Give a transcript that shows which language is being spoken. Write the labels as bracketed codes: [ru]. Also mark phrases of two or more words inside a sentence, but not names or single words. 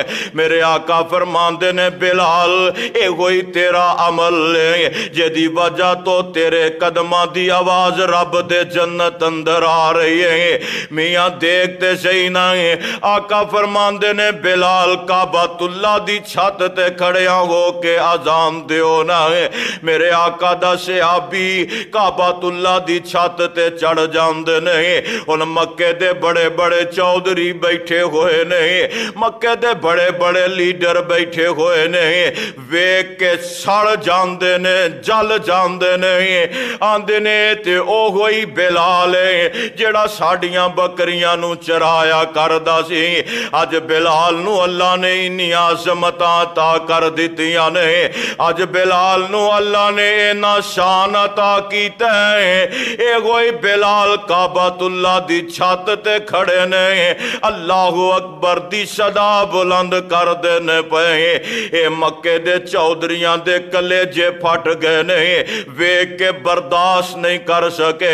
[pa] میرے آقا فرماندے نے بلال اے ہوئی تیرا عمل ہے جدی وجہ تو تیرے قدمہ دی آواز رب دے جنت اندر آ رہی ہے۔ میاں دیکھتے صحیح نہ ہے، آقا فرماندے نے بلال کعبۃ اللہ دی چھت تے کھڑیاں ہو کے اذان دیو نہ ہے۔ میرے آقا دا صحابی کعبۃ اللہ دی چھت تے چڑھ جاندے نہیں، ان مکے دے بڑے بڑے چودھری بیٹھے ہوئے نہیں، مکے دے بڑے بڑے لیڈر بیٹھے ہوئے نہیں، ویک کے سڑ جاندے نے، جل جاندے نہیں، آندے نے تے او ہوئی بلال ہے جڑا ساڑیاں بکریاں نو چرایا کردہ سی۔ آج بلال نو اللہ نے انہی عظمتاں عطا کر دیتیاں نے، آج بلال نو اللہ نے اینا شان عطا کیتا ہے، اے ہوئی بلال کعبۃ اللہ دی چھت تے کھڑے نے، [ar] اللہ اکبر [pa] دی صدا بلند کر دینے پہ، اے مکے دے چودھریاں دے کلیجے پھٹ گئے نے، ویک کے برداشت نہیں کر سکے۔